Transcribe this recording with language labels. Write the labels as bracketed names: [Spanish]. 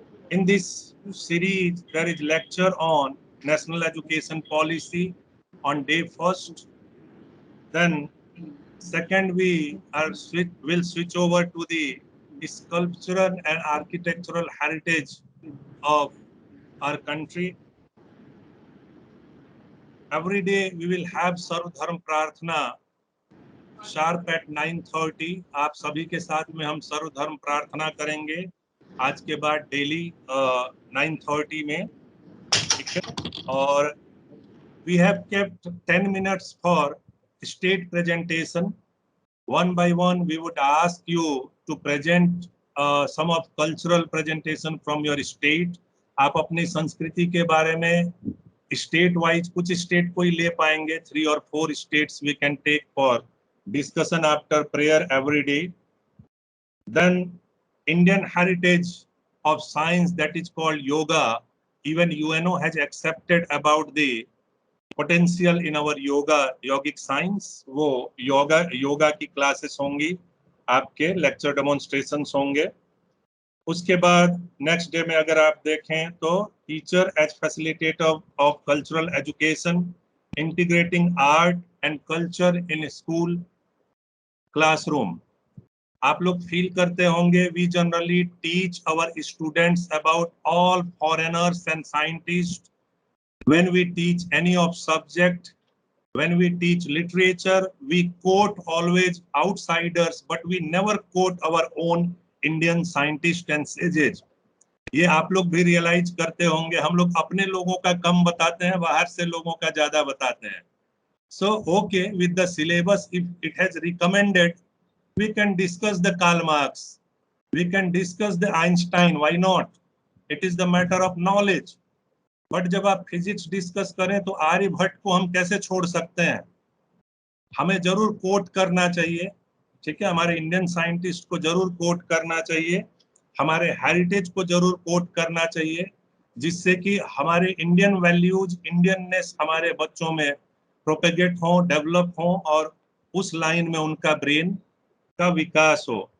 [English] In this series, there is lecture on National Education Policy on day 1st. Then second, will switch over to the sculptural and architectural heritage of our country. Every day we will have [Hindi] सर्व धर्म प्रार्थना [English] Sharp at 9:30. [Hindi] आप सभी के साथ में हम सर्व धर्म प्रार्थना करेंगे आज के बाद डेली 9:30 में, ठीक है. [English] और we have kept 10 minutes for state presentation. One by one we would ask you to present some of cultural presentation from your state. [Hindi] आप अपनी संस्कृति के बारे में स्टेट वाइज कुछ स्टेट को ही ले पाएंगे. [English] 3 or 4 states we can take for discussion after prayer every day. Then Indian heritage of science, that is called yoga. Even UNO has accepted about the potential in our yogic science. [Hindi] वो योगा की classes होंगी, आपके lecture demonstrations होंगे. उसके बाद next day में अगर आप देखें तो [English] Teacher as facilitator of cultural education, integrating art and culture in school classroom. [Hindi] आप लोग फील करते होंगे [English] We generally teach our students about all foreigners and scientist. When we teach any of subject, when we teach literature, we quote always outsiders, but we never quote our own Indian scientists and sages. [Hindi] ये आप लोग भी realise करते होंगे, हम लोग अपने लोगों का कम बताते हैं, बाहर से लोगों का ज्यादा बताते हैं. [English] So, okay, with the syllabus, if it has recommended, we can discuss the Karl Marx, we can discuss the Einstein, why not? It is the matter of knowledge. [Hindi] But जब आप फिजिक्स डिस्कस करें तो आर्यभट्ट को हम कैसे छोड़ सकते हैं? हमें जरूर कोट करना चाहिए, ठीक है. हमारे इंडियन साइंटिस्ट को जरूर कोट करना चाहिए, हमारे हेरिटेज को जरूर कोट करना चाहिए, जिससे कि हमारे इंडियन वैल्यूज, इंडियननेस हमारे बच्चों में प्रोपेगेट हो, डेवलप हो और उस लाइन में उनका ब्रेन का विकास हो.